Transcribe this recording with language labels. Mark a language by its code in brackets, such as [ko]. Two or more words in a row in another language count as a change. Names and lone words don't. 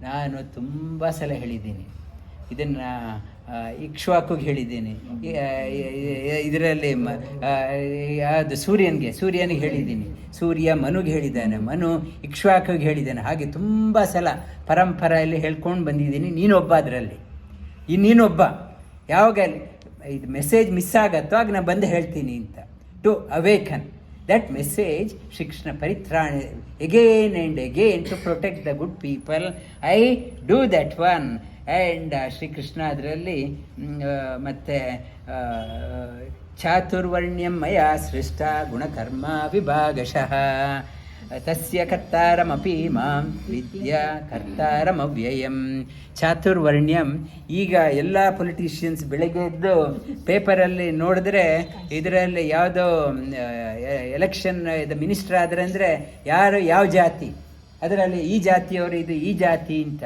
[kn] ನಾನು ತುಂಬ ಸಲ ಹೇಳಿದ್ದೀನಿ, ಇದನ್ನು ಇಕ್ಷ್ವಾಕುಗೆ ಹೇಳಿದ್ದೀನಿ, ಇದರಲ್ಲಿ ಅದು ಸೂರ್ಯನಿಗೆ ಹೇಳಿದ್ದೀನಿ, ಸೂರ್ಯ ಮನುಗೆ ಹೇಳಿದ್ದಾನೆ, ಮನು ಇಕ್ಷ್ವಾಕುಗೆ ಹೇಳಿದ್ದಾನೆ. ಹಾಗೆ ತುಂಬ ಸಲ ಪರಂಪರೆಯಲ್ಲಿ ಹೇಳ್ಕೊಂಡು ಬಂದಿದ್ದೀನಿ. ನೀನೊಬ್ಬ ಅದರಲ್ಲಿ, ನೀನೊಬ್ಬ. ಯಾವಾಗ ಇದು [en] message miss [kn] ಆಗತ್ತೋ ಆಗ ನಾನು ಬಂದು ಹೇಳ್ತೀನಿ ಅಂತ. [en] to awaken that message, Shri Krishna Paritrana, again and again to protect the good people. I do that one. And Shri Krishna [kn] ಅದರಲ್ಲಿ ಮತ್ತೆ [sa] ಚಾತುರ್ವರ್ಣ್ಯಂ ಮಯಾ ಸೃಷ್ಟ ಗುಣಕರ್ಮ ವಿಭಾಗಶಃ ತಸ್ಯ ಕರ್ತಾರಮಪಿ ಮಾಂ ವಿದ್ಯಾ ಕರ್ತಾರಮವ್ಯಯಂ. ಚಾತುರ್ವರ್ಣ್ಯಂ. [kn] ಈಗ ಎಲ್ಲ ಪೊಲಿಟಿಷಿಯನ್ಸ್ ಬೆಳಗ್ಗೆ ಎದ್ದು ಪೇಪರಲ್ಲಿ ನೋಡಿದ್ರೆ ಇದರಲ್ಲಿ ಯಾವುದೋ ಎಲೆಕ್ಷನ್ ಇದು ಮಿನಿಸ್ಟರ್ ಆದರೆ ಅಂದರೆ ಯಾರು ಯಾವ ಜಾತಿ, ಅದರಲ್ಲಿ ಈ ಜಾತಿಯವರು, ಇದು ಈ ಜಾತಿ ಅಂತ.